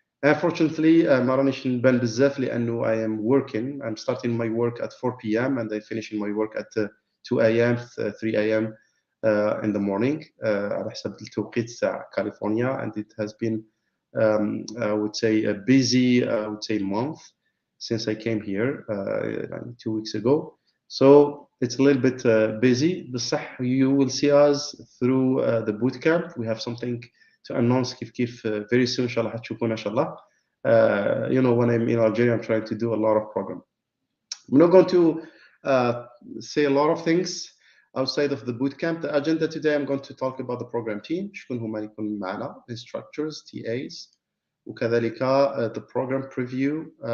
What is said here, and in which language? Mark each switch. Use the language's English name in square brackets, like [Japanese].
[English] Unfortunately [Arabic] ما رانيش نبان بزاف لأنه [English] I am working. I'm starting my work at 4 p.m. and I'm finishing my work at 2 a.m. 3 a.m. In the morning [Arabic] على حسب التوقيت تاع كاليفورنيا. [English] And it has been I would say a busy month since I came here 2 weeks ago. So it's a little bit busy. [Arabic] بصح [English] you will see us through the boot camp. We have something to announce [Arabic] كيف [English] very soon [Arabic] إن شاء الله حتشوفونا إن شاء الله. [English] You know, when I'm in Algeria, I'm trying to do a lot of program. I'm not going to say a lot of things outside of the boot camp. The agenda today, I'm going to talk about the program team. [Arabic] شكون هما اللي يكونوا معنا, [English] instructors, TAs, [Arabic] وكذلك [English] the program preview.